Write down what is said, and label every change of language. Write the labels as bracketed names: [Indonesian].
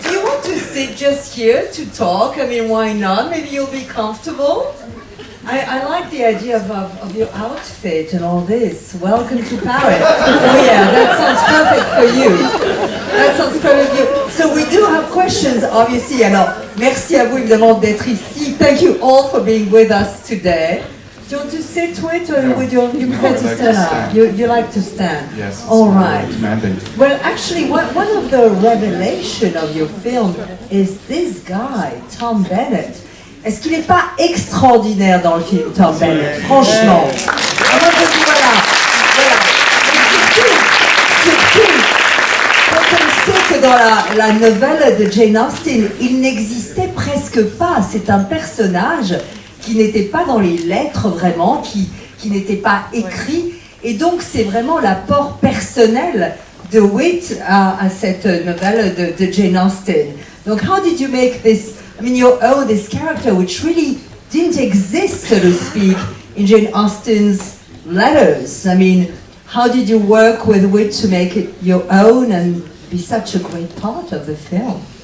[English] Do you want to sit just here to talk? I mean, why not? Maybe you'll be comfortable. I like the idea of your outfit and all this. Welcome to Paris. Oh yeah, that sounds perfect for you. That sounds perfect for you. So we do have questions, obviously. [French] Alors, merci à vous évidemment d'être ici. [English] Thank you all for being with us today. Do you want to sit with or would you prefer to stand up? You like to stand? Yes. All right. Demanding. Well, actually, one of the revelation of your film is this guy, Tom Bennett. [French] Est-ce qu'il n'est pas extraordinaire dans le film, Tom Bennett? Franchement. Moi, je dis voilà. Et surtout, quand on sait que dans la novelle de Jane Austen, il n'existait presque pas. C'est un personnage qui n'était pas dans les lettres vraiment, qui n'était pas écrit. Et donc, c'est vraiment l'apport personnel de Witt à cette novelle de Jane Austen. Donc, [English] how did you make this, I mean, your own, this character, which really didn't exist, so to speak, in Jane Austen's letters? I mean, how did you work with Witt to make it your own and be such a great part of the film?